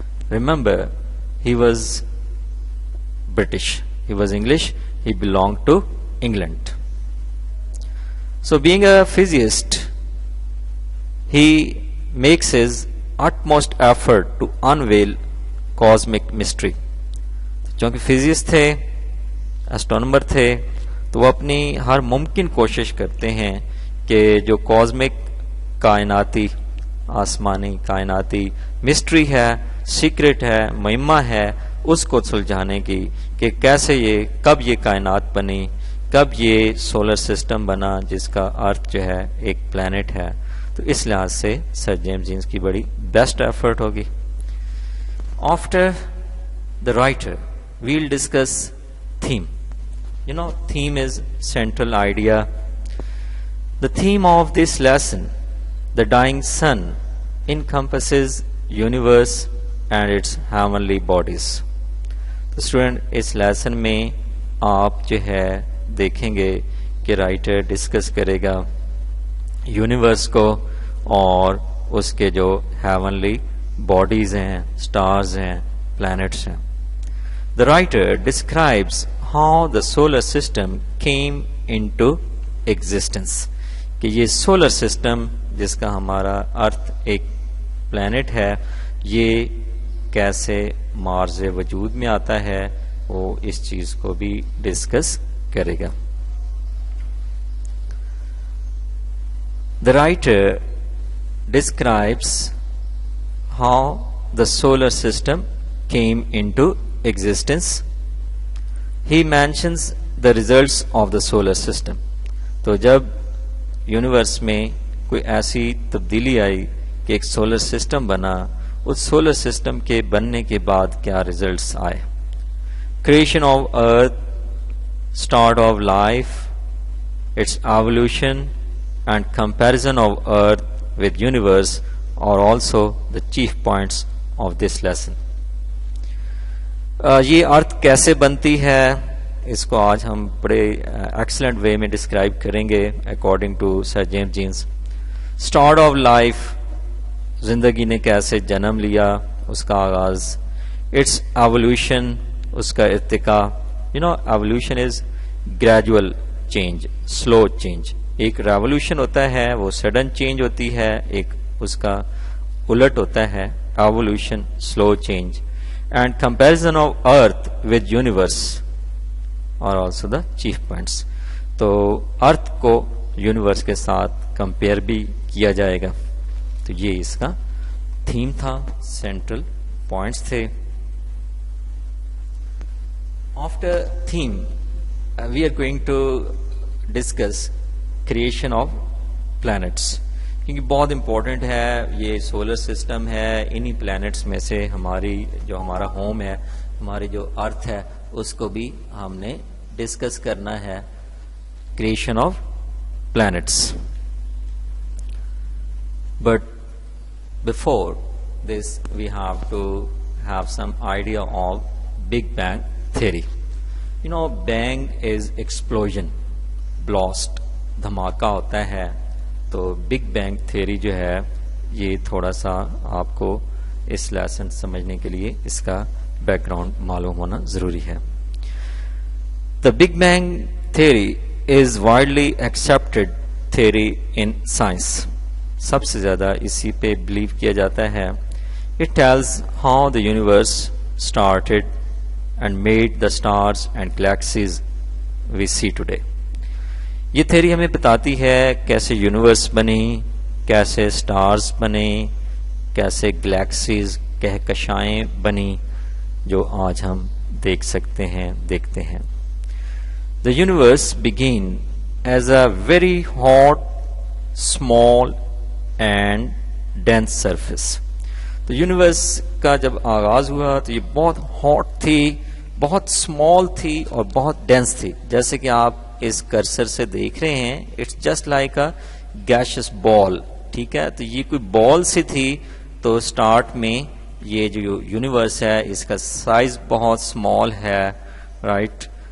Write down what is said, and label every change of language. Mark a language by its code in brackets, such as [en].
[en] Remember, he was British. He was English. He belonged to England. So being a physicist, he makes his utmost effort to unveil cosmic mystery. [ur] چونکہ physicist تھے، اسٹرونومر تھے، تو وہ اپنی ہر ممکن کوشش کرتے ہیں کہ جو کاسمک کائناتی، آسمانی کائناتی مسٹری ہے، سیکرٹ ہے، مہمہ ہے، اس کو سلجھانے کی کہ کیسے کب یہ کائنات بنی, کب یہ سولر سسٹم بنا جس کا ارتھ جو ہے ایک پلانٹ ہے. تو اس لحاظ سے سر جیمز جینس کی بڑی بیسٹ ایفرٹ ہوگی. [en] After the writer, we'll discuss theme. Theme is central idea. The theme of this lesson, the dying sun, encompasses universe and its heavenly bodies. [ur] تو اسٹوڈنٹ اس لیسن میں آپ جو ہے دیکھیں گے کہ رائٹر ڈسکس کرے گا یونیورس کو اور اس کے جو ہیونلی باڈیز ہیں, سٹارز ہیں, پلانٹس ہیں. [en] The writer describes how the solar system came into existence. [ur] کہ یہ سولر سسٹم جس کا ہمارا ارتھ ایک پلانٹ ہے, یہ کیسے مارز وجود میں آتا ہے, وہ اس چیز کو بھی ڈسکس کرے گا. [en] The writer describes how the solar system came into existence. He mentions the results of the solar system. [ur] تو جب یونیورس میں کوئی ایسی تبدیلی آئی کہ ایک سولر سسٹم بنا, اس سولر سسٹم کے بننے کے بعد کیا ریزلٹس آئے. [en] Creation of earth, start of life, its evolution and comparison of earth with universe are also the chief points of this lesson. [ur] یہ ارتھ کیسے بنتی ہے اس کو آج ہم بڑے ایکسلنٹ وے میں ڈسکرائب کریں گے [en] according to [ur] sir James jeans. Start of life, زندگی نے کیسے جنم لیا, اس کا آغاز. [en] its evolution, [ur] اس کا ارتقا. [en] Evolution is gradual change, slow change. [ur] ایک ریوولوشن ہوتا ہے وہ سڈن چینج ہوتی ہے, ایک اس کا الٹ ہوتا ہے evolution, slow change. [en] And comparison of earth with universe are also the chief points. [ur] تو ارتھ کو یونیورس کے ساتھ کمپیئر بھی کیا جائے گا. تو یہ اس کا تھیم تھا, سینٹرل پوائنٹس تھے. [en] After theme, we are going to discuss creation of planets. [ur] کیونکہ بہت امپورٹنٹ ہے یہ سولر سسٹم ہے, انہی پلانٹس میں سے ہمارا ہوم ہے, ہماری جو ارتھ ہے, اس کو بھی ہم نے ڈسکس کرنا ہے. [en] Creation of plants. But before this we have to have some idea of big bang theory. Bang is explosion, blast, [ur] دھماکہ ہوتا ہے. تو بگ بینگ تھیوری جو ہے یہ تھوڑا سا آپ کو اس لیسن سمجھنے کے لیے اس کا بیک گراؤنڈ معلوم ہونا ضروری ہے. [en] The Big Bang theory is widely accepted theory in science. [ur] سب سے زیادہ اسی پہ بلیو کیا جاتا ہے. [en] It tells how the universe started and made the stars and galaxies we see today. [ur] یہ تھیوری ہمیں بتاتی ہے کیسے یونیورس بنی, کیسے سٹارز بنے, کیسے گلیکسیز, کہکشائیں بنی جو آج ہم دیکھ سکتے ہیں, دیکھتے ہیں. [en] The universe began as a very hot, small and dense surface. [ur] تو یونیورس کا جب آغاز ہوا تو یہ بہت ہاٹ تھی, بہت اسمال تھی اور بہت ڈینس تھی. جیسے کہ آپ اس کرسر سے دیکھ رہے ہیں, [en] It's just like a gaseous ball. [ur] ٹھیک ہے, تو یہ کوئی بال سی تھی. تو اسٹارٹ میں یہ جو یونیورس ہے اس کا سائز بہت اسمال ہے, رائٹ.